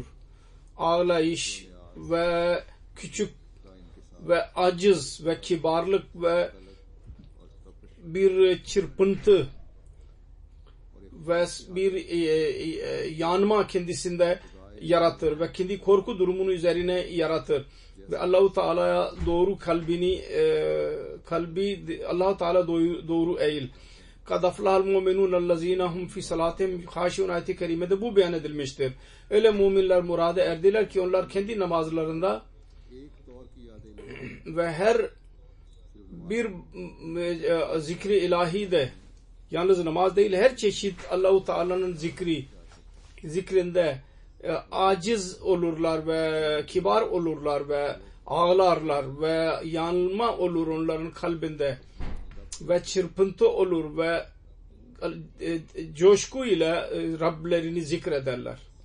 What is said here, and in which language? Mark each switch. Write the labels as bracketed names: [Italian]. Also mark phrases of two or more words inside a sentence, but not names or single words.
[Turkish] Ağlayış ve küçük ve aciz ve kibarlık ve bir çırpıntı ve bir yanma kendisinde yaratır ve kendi korku durumunu üzerine yaratır ve Allah-u Teala'ya doğru kalbi Allah-u Teala doğru eğil. [Arabic] قد أفلح المؤمنون الذين هم في صلاتهم خاشعون [Turkish] ayeti kerimede bu beyan edilmiştir. Öyle müminler murada erdiler ki onlar kendi namazlarında ve her bir zikri ilahi de yalnız namaz değil her çeşit Allah-u Teala'nın zikrinde aciz olurlar ve kibar olurlar ve ağlarlar ve yanılma olur onların kalbinde ve çırpıntı olur ve coşku ile Rablerini zikrederler.